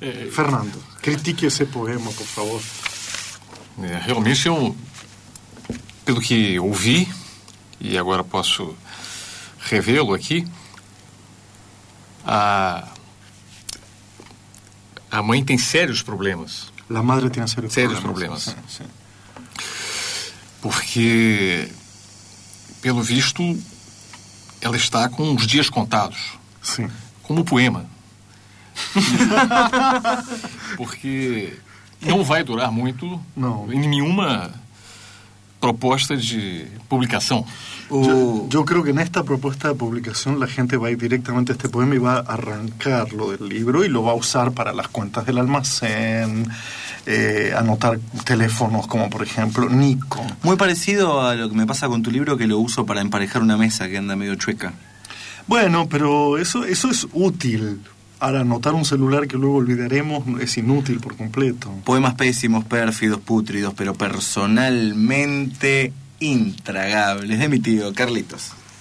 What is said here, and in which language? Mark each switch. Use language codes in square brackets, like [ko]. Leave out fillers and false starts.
[es] Fernando, critique ese poema, por favor. [pt] Realmente, yo, pelo que ouvi, [es] y ahora [pt] posso revê-lo aquí, a mãe tem sérios problemas. [es] La madre tiene sérios problemas. [pt] Sérios problemas. Sim, sim. Porque, pelo visto, ela está com uns dias contados. Sim. Como poema. Porque não vai durar muito em nenhuma proposta de publicação. Eu creio que nesta proposta de publicação, a gente vai directamente a este poema e vai arrancar-lo do livro e lo vai usar para as contas do almacén. [es] Anotar teléfonos como, por ejemplo, Nico. Muy parecido a lo que me pasa con tu libro, que lo uso para emparejar una mesa que anda medio chueca. Bueno, pero eso es útil. Ahora, anotar un celular que luego olvidaremos es inútil por completo. Poemas pésimos, pérfidos, pútridos, pero personalmente intragables. De mi tío, Carlitos.